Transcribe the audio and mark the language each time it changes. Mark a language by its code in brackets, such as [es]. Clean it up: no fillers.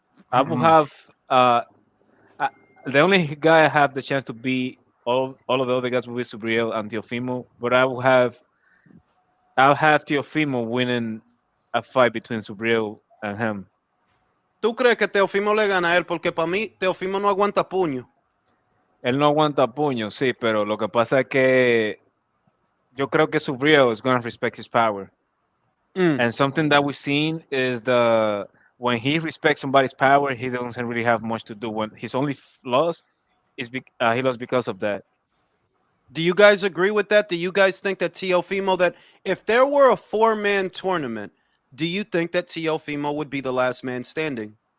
[en] I will have the only guy I have the chance to beat all of the other guys will be Subriel and Teofimo, but I'll have Teofimo winning a fight between Subriel and him. [es] ¿Tú crees que Teofimo le gana a él? Porque para mí Teofimo no aguanta puño. Él no aguanta puño, sí, pero lo que pasa es que yo creo que Subriel [en] is going to respect his power. And something that we've seen is when he respects somebody's power, he doesn't really have much to do. When his only loss is he lost because of that. Do you guys agree with that? Do you guys think that Teofimo, that if there were a 4-man tournament, do you think that Teofimo would be the last man standing?